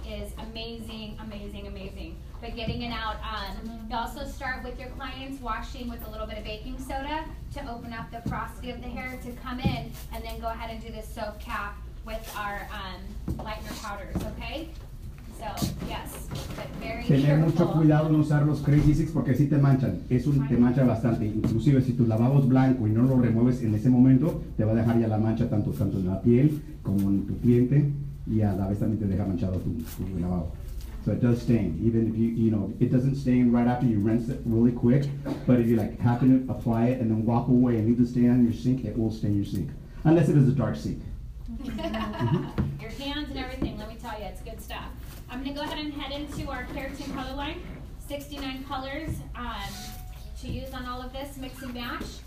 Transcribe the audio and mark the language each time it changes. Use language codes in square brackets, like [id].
[en] Is amazing, amazing, amazing. But getting it out, you also start with your clients washing with a little bit of baking soda to open up the porosity of the hair to come in, and then go ahead and do this soap cap with our lightener powders, okay? So, yes, but very [es] Tener mucho [en] careful. [es] cuidado en usar los Crazy Six porque sí te manchan, te mancha bastante. Inclusive si tu lavabo es blanco y no lo remueves en ese momento, te va a dejar ya la mancha tanto en la piel como en tu cliente, y a la vez también te deja manchado tu lavabo. [en] So it does stain, even if you know, it doesn't stain right after you rinse it really quick, but if you like happen to apply it and then walk away and leave the stain on your sink, it will stain your sink. Unless it is a dark sink. Your hands and everything, let me tell you, it's good stuff. I'm going to go ahead and head into our keratin color line. 69 colors to use on all of this, mix and match.